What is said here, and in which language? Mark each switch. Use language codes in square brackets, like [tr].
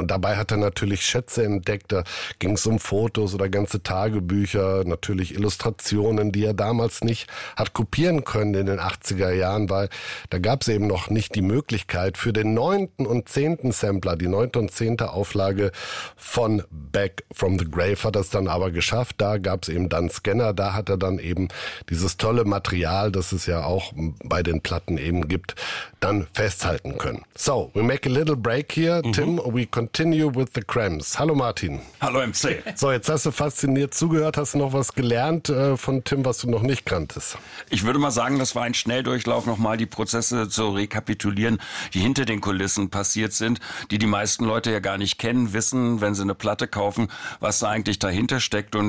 [de] Und dabei hat er natürlich Schätze entdeckt. Da ging es um Fotos oder ganze Tagebücher, natürlich Illustrationen, die er damals nicht hat kopieren können in den 80er Jahren, weil da gab es eben noch nicht die Möglichkeit für den 9. und 10. Sampler, die 9. und 10. Auflage von Back from the Grave hat er es dann aber geschafft. Da gab es eben dann Scanner, da hat er dann eben dieses tolle Material, das es ja auch bei den Platten eben gibt, dann festhalten können. [en] So, we make a little break here. Tim, we continue with the Cramps. [de] Hallo Martin. Hallo MC. So, jetzt hast du fasziniert zugehört. Hast du noch was gelernt von Tim, was du noch nicht kanntest? Ich würde mal sagen, das war ein Schnelldurchlauf, nochmal die Prozesse zu rekapitulieren, die hinter den Kulissen passiert sind, die meisten Leute ja gar nicht kennen, wissen, wenn sie eine Platte kaufen, was da eigentlich dahinter steckt.